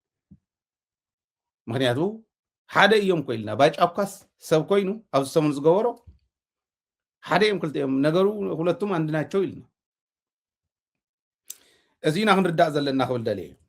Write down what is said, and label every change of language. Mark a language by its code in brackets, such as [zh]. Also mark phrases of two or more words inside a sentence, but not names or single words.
[ti] ምክንያቱ ሓደ እዮም ኮይልና ባጫኳስ ሰብ ኮይኑ ኣብ ሰሙን ዝገበሮ ሓደ እዮም ክልቲኦም ነገሩ [am] ሁለቱም አንድ ናቸው [ti] ኢልና እዚና ክንርዳእ ዘለና ክብል ደልየ